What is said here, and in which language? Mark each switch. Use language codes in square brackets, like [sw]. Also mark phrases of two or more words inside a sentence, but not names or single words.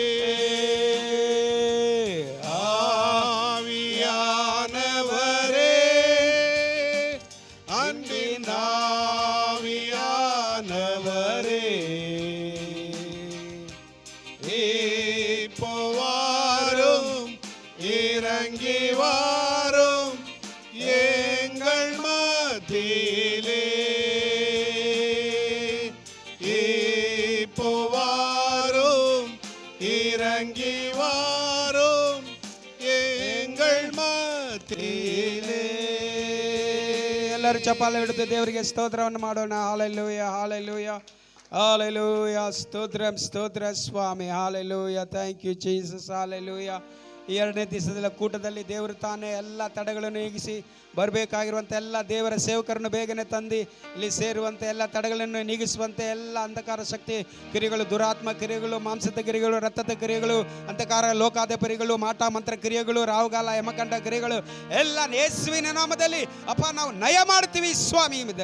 [ta] ஆவியானவரே, அன்பின் ஆவியானவரே, இப்போ வாரும், இறங்கி வாரும் எங்கள் மத்தியிலே. இப்போ வாரும், இறங்கி வாரும் எங்கள் மத்தியிலே. [kn] ಎಲ್ಲರೂ ಚಪ್ಪಾಳೆ ಹಿಡಿದು ದೇವರಿಗೆ ಸ್ತೋತ್ರವನ್ನು ಮಾಡೋಣ. ಹಾಲೆಲೂಯಾ, ಹಾಲೆಲೂಯಾ, ಹಾಲೆಲೂಯಾ. ಸ್ತೋತ್ರಂ, ಸ್ತೋತ್ರ ಸ್ವಾಮಿ. ಹಾಲೆಲೂಯಾ. [en] thank you Jesus. ಹಾಲೆಲೂಯಾ. [kn] ಈ ಎರಡನೇ ದಿವಸದ ಕೂಟದಲ್ಲಿ ದೇವರು ತಾನೇ ಎಲ್ಲ ತಡೆಗಳನ್ನು ನೀಗಿಸಿ ಬರಬೇಕಾಗಿರುವಂಥ ಎಲ್ಲ ದೇವರ ಸೇವಕರನ್ನು ಬೇಗನೆ ತಂದು ಇಲ್ಲಿ ಸೇರುವಂತೆ ಎಲ್ಲ ತಡೆಗಳನ್ನು ನೀಗಿಸುವಂತೆ ಎಲ್ಲ ಅಂಧಕಾರ ಶಕ್ತಿ ಕ್ರಿಯೆಗಳು, ದುರಾತ್ಮ ಕ್ರಿಯೆಗಳು, ಮಾಂಸದ ಕ್ರಿಯೆಗಳು, ರಕ್ತದ ಕ್ರಿಯೆಗಳು, ಅಂಧಕಾರ ಲೋಕಾಧಿಪತಿಗಳು, ಮಾಟ ಮಂತ್ರ ಕ್ರಿಯೆಗಳು, ರಾಹುಗಾಲ ಯಮಕಂಡ ಕ್ರಿಯೆಗಳು ಎಲ್ಲ ಯೇಸುವಿನ ನಾಮದಲ್ಲಿ ಅಪ್ಪ ನಾವು ನಯ ಮಾಡ್ತೀವಿ ಸ್ವಾಮಿ.